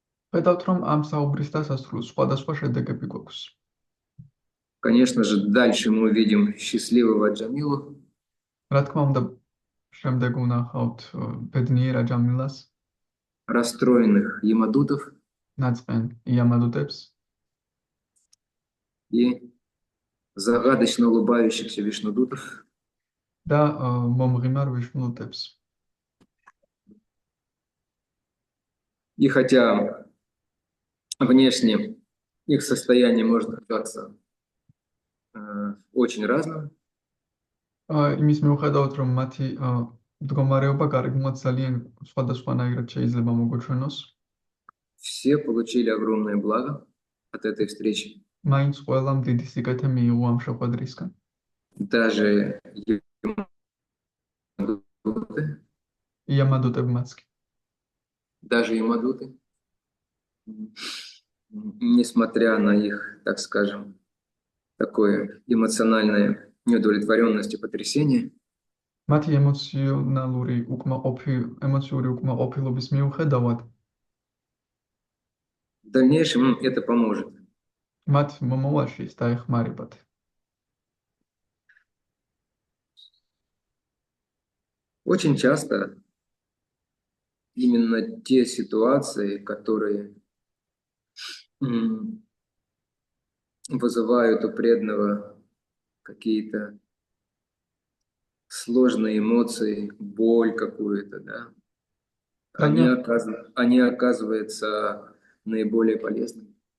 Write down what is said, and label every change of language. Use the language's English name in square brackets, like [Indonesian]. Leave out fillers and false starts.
[Georgian] ვხედავთ, რომ ამ საუბრის დასასრულს სხვადასხვა შედეგები გვაქვს. [Russian] Конечно же, дальше мы увидим счастливого Джамилу. [Georgian] რა თქმა უნდა, შემდეგ ვნახავთ ბედნიერ აჯამილას, [Russian] расстроенных ямадутов [Georgian] ნაწყენ იამადუტებს [Russian] и загадочно улыбающихся вишнудутов. [Georgian] და მომღიმარ ვიშნუდუტებს. [Russian] И хотя внешне их состояние может казаться очень разным, [Georgian] იმის მიუხედავად, რომ მათი მდგომარეობა გარეგნულად ძალიან სხვადასხვანაირად შეიძლება მოგოჩვენოს, [Russian] все получили огромное благо от этой встречи. [Georgian] მაინც ყველამ დიდი სიკეთე მიიღო ამ შეხვედრისგან. [Russian] Даже [Georgian] იამადუტებმაც კი. [Russian] Даже ямадуты, несмотря на их, так скажем, такое эмоциональное неудовлетворенность и потрясение, [Georgian] მათი ემოციური უკმაყოფილობის მიუხედავად, [Russian] в дальнейшем им это поможет. [Georgian] მათ მომავალში ის დაეხმარებათ. [Russian] Очень часто именно те ситуации, которые вызывают у преданного какие-то сложные эмоции, боль какую-то, да, они оказываются наиболее полезными.